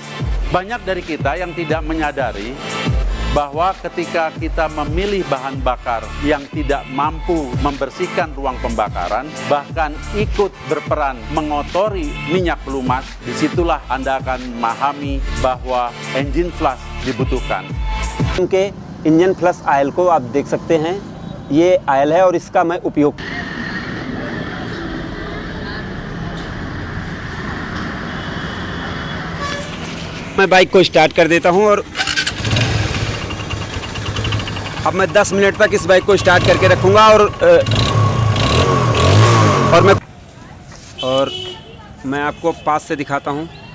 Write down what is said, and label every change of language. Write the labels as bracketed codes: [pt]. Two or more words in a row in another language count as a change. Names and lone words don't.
[id] Banyak dari kita yang tidak menyadari bahwa ketika kita memilih bahan bakar yang tidak mampu membersihkan ruang pembakaran, bahkan ikut berperan mengotori minyak pelumas, disitulah Anda akan memahami bahwa [en] engine flash [id] dibutuhkan. [hi] इनके [en] engine plus oil [hi] को आप देख सकते हैं, ये ऑयल है और इसका मैं उपयोग मैं बाइक को स्टार्ट कर देता हूं और अब मैं 10 मिनट तक इस बाइक को स्टार्ट करके रखूंगा और मैं आपको पास से दिखाता हूं।